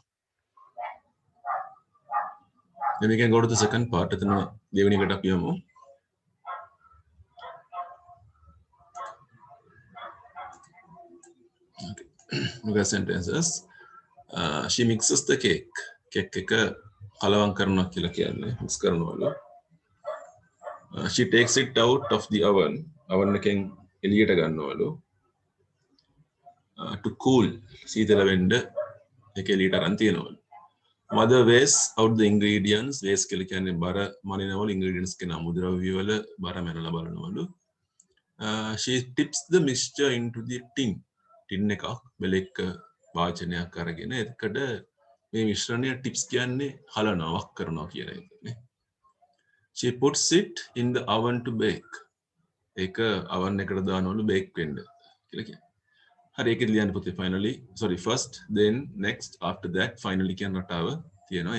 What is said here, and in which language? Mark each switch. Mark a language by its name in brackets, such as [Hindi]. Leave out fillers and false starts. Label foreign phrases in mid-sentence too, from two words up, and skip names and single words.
[English] Then we can go to the second part. [Sinhala] එතන දෙවෙනි එකට අපි යමු. [English] Look at sentences. She mixes the cake. [Sinhala] Cake එක කලවම් කරනවා කියලා කියන්නේ mix කරනවලු. [English] She takes it out of the oven. [Sinhala] oven එකෙන් එළියට ගන්නවලු. [English] To cool. [Sinhala] සීතල වෙන්න ඒක එළියට අරන් තියනවලු. [English] Mother weighs out the ingredients. [Sinhala] weighs කියලා කියන්නේ බර මනිනවලු ingredients කියන අමුද්‍රව්‍ය වල බර මැනලා බලනවලු. [English] She tips the mixture into the tin. [Sinhala] tin එකක් බෙලෙක් වාචනයක් අරගෙන එතකොට මේ මිශ්‍රණය ටිප්ස් කියන්නේ හලනවා වක් කරනවා කියන එකනේ. [English] She puts it in the oven to bake. [Sinhala] ඒක oven එකට දානවලු bake වෙන්න. කියලා කියන්නේ. හරි ඒකෙත් ලියන්න පුතේ [English] finally sorry first then next after that finally [Sinhala] කියන රටාව තියෙනවා.